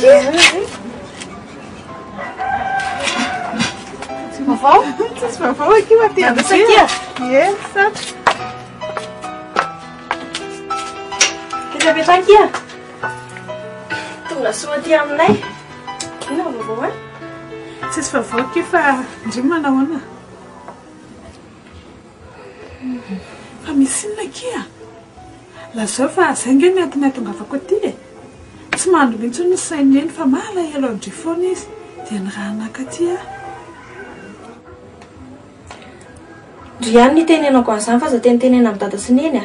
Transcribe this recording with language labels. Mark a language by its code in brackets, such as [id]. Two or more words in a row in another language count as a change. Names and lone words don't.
[pt] Vovó? Vovó aqui, Matheus. Isso aqui, ó. Isso. Quer ver aqui, ó? [mg] Tonga soa aty aminay. Ina vovó, hein? Tsisy [pt] vovó aqui [mg] fa ndry manao ana. Fa misy inona aky a? Lazao fa zay nge ny antony atongavako aty e. Tsy mandro mihitsy ny sainy eny fa malahelo andry foana izy dia ny raha anakaty a. Ndry ihany ny tenenako an'izany fa za tenitenena amin'ny dada sy neny a.